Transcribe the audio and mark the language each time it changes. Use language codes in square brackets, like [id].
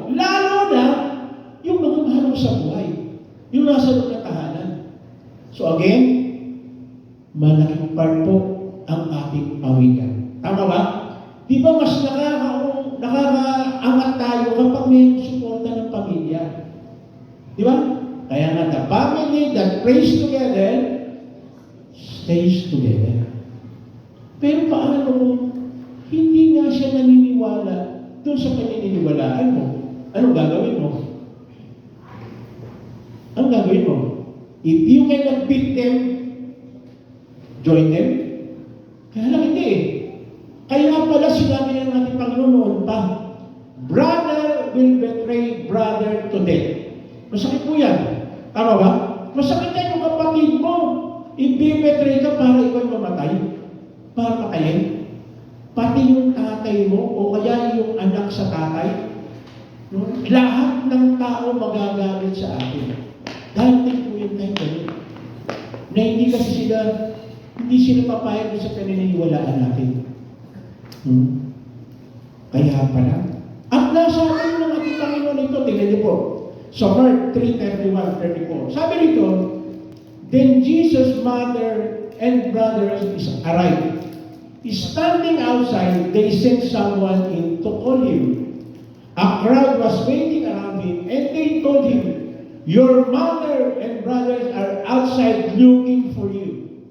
[tl] Lalo na yung mga mahal mo sa buhay. Yung nasa loob na tahanan. So again, malaking part po ang ating pawikan. Tama ba? Di ba mas nakakaangat tayo kapag may suporta ng pamilya? Di ba? Kaya nga, [en] the family that prays together stays together. [tl] Pero paano kung hindi nga siya naniniwala doon sa paniniwalaan mo? Anong gagawin mo? Anong gagawin mo? [en] If you cannot beat them, join them? [tl] Kaya lang hindi eh. Kaya pala sinabi ng ating Panginoon noon pa, [en] brother will betray brother to death. [tl] Masakit po yan. Tama ba? Masakit yan yung kapatid mo. Ibibetray ka para ikaw mamatay. Para patayin. Pati yung tatay mo o kaya yung anak sa tatay. No? Lahat ng tao magagalit sa atin. Dahil po yung time ganun. Na hindi kasi sila papayag sa paniniwalaan natin. Kaya pala. At nasa atin ng ating Panginoon ito, tingnan niyo po. [en] So, Mark 3:31-34. [tl] Sabi nito, [en] then Jesus' mother and brothers arrived. Standing outside, they sent someone in to call him. A crowd was waiting around him, and they told him, your mother and brothers are outside looking for you.